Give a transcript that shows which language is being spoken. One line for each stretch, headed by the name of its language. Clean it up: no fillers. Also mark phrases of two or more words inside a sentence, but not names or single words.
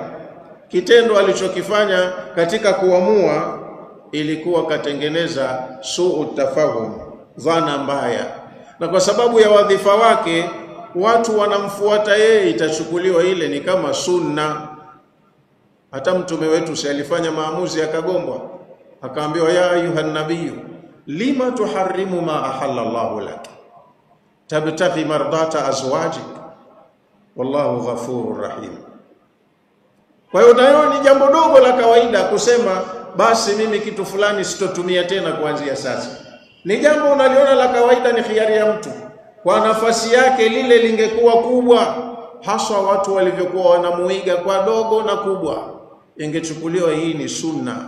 Swahili: Kitendo alichokifanya katika kuamua ilikuwa katengeneza
Arabic: سوء تفاهم,
Swahili: dhana mbaya. Na kwa sababu ya wadhifa wake watu wanamfuata yeye, itachukuliwa ile ni kama sunna. Hata mtume wetu si alifanya maamuzi akagombwa, akaambiwa
Arabic: يا أيها النبي لم تحرم ما أحل الله لك تبتغي مرضات أزواجك والله غفور رحيم.
Swahili: Kwa hiyo nayo ni jambo dogo la kawaida kusema basi mimi kitu fulani sitotumia tena kuanzia sasa. Ni jambo unaliona la kawaida, ni khiari ya mtu. Kwa nafasi yake lile lingekuwa kubwa, haswa watu walivyokuwa wanamuiga kwa dogo na kubwa, ingechukuliwa hii ni sunna.